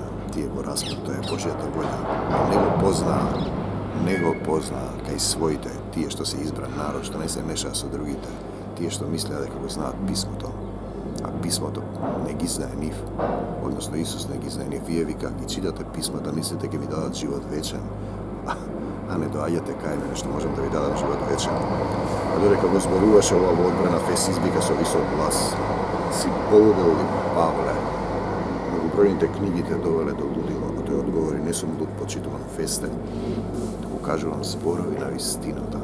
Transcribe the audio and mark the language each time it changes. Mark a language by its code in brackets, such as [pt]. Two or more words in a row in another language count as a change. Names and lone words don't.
[mk] Тие го распнат, тоа е Божјата волја. Не го познаа кај своите, тие што се избран народ, што не се мешаа со другите, тие што мислеа дека го знаат писмото, а писмото не ги знае нив, односно Исус не ги знае нив. Вие вика, ги читате писмата, мислите ќе ви дадат живот вечен, а не доаѓате кај мене, што можам да ви дадам живот вечен. А додека го зборуваше ова во одбрана, Фест извика со висок глас: си полудел ли, Павле? Многобројните книги те довеле до лудило, а тој одговори: не сум луд, почитуван Фесте, туку кажувам зборови на вистината.